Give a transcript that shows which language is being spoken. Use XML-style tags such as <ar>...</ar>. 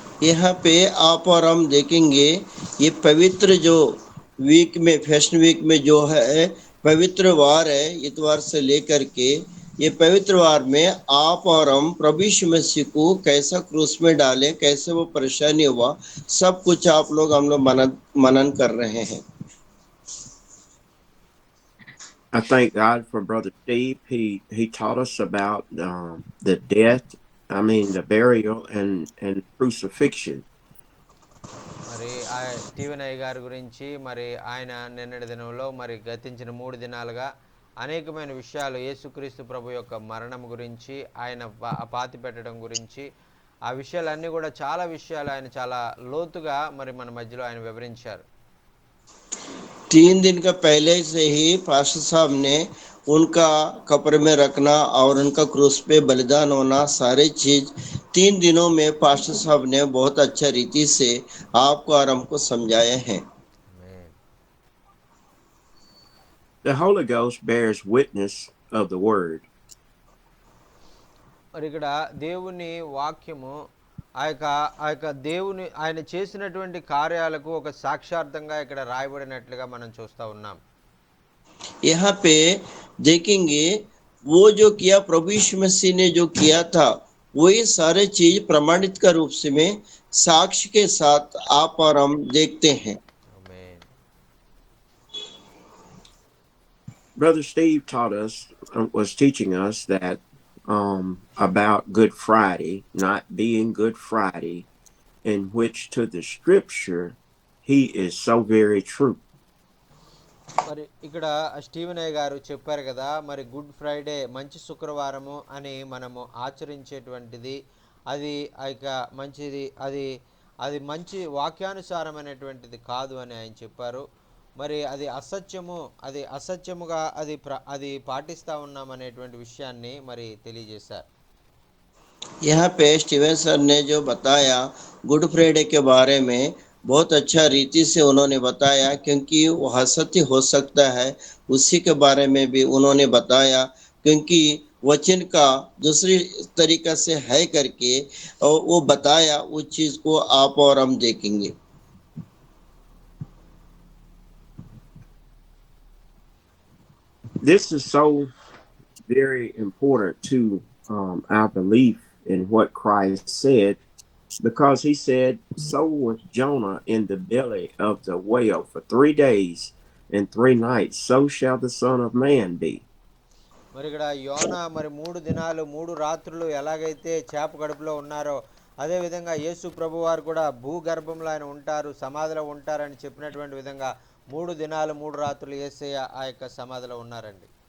<hi>यहाँ पे आप और हम देखेंगे ये पवित्र जो वीक में फैशन वीक में जो है पवित्र वार है, इतवार से लेकर के ये पवित्र वार में आप और हम प्रभु यीशु मसीह को कैसा क्रूस में डाले, कैसे वो परेशानी हुआ, सब कुछ आप लोग हम लोग मनन कर रहे हैं।</hi> <en>I thank God for Brother Steve. He taught us about the death, the burial and crucifixion.</en> <te>మరి ఆ స్టీవెన్ అయ్య గారి గురించి మరి ఆయన నిన్నటి దినంలో మరి గతించిన 3 దినాలుగా అనేకమైన విషయాలు యేసుక్రీస్తు ప్రభు యొక్క మరణం గురించి, ఆయన పాతి పెట్టడం గురించి, ఆ విషయాలన్నీ కూడా చాలా విషయాలు ఆయన చాలా లోతుగా మరి మన మధ్యలో ఆయన వివరించారు.</te> <hi>3 दिन का पहले से ही पास्टर साहब ने उनका कब्र में रखना और उनका क्रूस पे बलिदान होना सारे चीज 3 दिनों में पास्टर साहब ने बहुत अच्छा रीति से आपको और हमको समझाए हैं।</hi> <te>ఆమేన్.</te> <en>The Holy Ghost bears witness of the word.</en> <te>మరి ఇక్కడ దేవుని వాక్యము ఆ యొక్క దేవుని ఆయన చేసినటువంటి కార్యాలకు ఒక సాక్షార్థంగా ఇక్కడ రాయబడినట్లుగా మనం చూస్తూ ఉన్నాం.</te> <hi>यहाँ पे देखेंगे वो जो किया प्रभु यीशु मसीह ने जो किया था वही सारे चीज प्रमाणित का रूप से में साक्ष्य के साथ आप और हम देखते हैं।</hi> <te>ఆమేన్.</te> <en>Brother Steve was teaching us that about Good Friday not being Good Friday, in which to the scripture he is so very true.</en> <te>మరి ఇక్కడ స్టీవెన్ అయ్య గారు చెప్పారు కదా, మరి గుడ్ ఫ్రైడే మంచి శుక్రవారము అని మనము ఆచరించేటువంటిది అది ఆ యొక్క మంచిది, అది అది మంచి వాక్యానుసారమైనటువంటిది కాదు అని ఆయన చెప్పారు. మరి అది అసత్యము, అది అసత్యముగా అది పాటిస్తూ ఉన్నాం అనేటువంటి విషయాన్ని మరి తెలియజేశారు.</te> <hi>यहाँ पे स्टीवन सर ने जो बताया गुड फ्राइडे के बारे में बहुत अच्छा रीति से उन्होंने बताया, क्योंकि वह सत्य हो सकता है उसी के बारे में भी उन्होंने बताया, क्योंकि वचन का दूसरी तरीका से है करके और वो बताया, उस चीज को आप और हम देखेंगे।</hi> <en>This is so very important to our belief in what Christ said, because he said, "So was Jonah in the belly of the whale for 3 days and 3 nights, so shall the Son of Man be."</en> <te>మరి ఇక్కడ యోనా మరి 3 దినాలు 3 రాత్రులు ఎలాగైతే చేప కడుపులో ఉన్నారో అదేవిధంగా యేసు ప్రభు వారు కూడా భూగర్భంలో ఆయన ఉంటారు, సమాధిలో ఉంటారని చెప్పినటువంటి విధంగా 3 దినాలు 3 రాత్రులు యేసయ్య ఆ యొక్క సమాధిలో ఉన్నారండి.</te>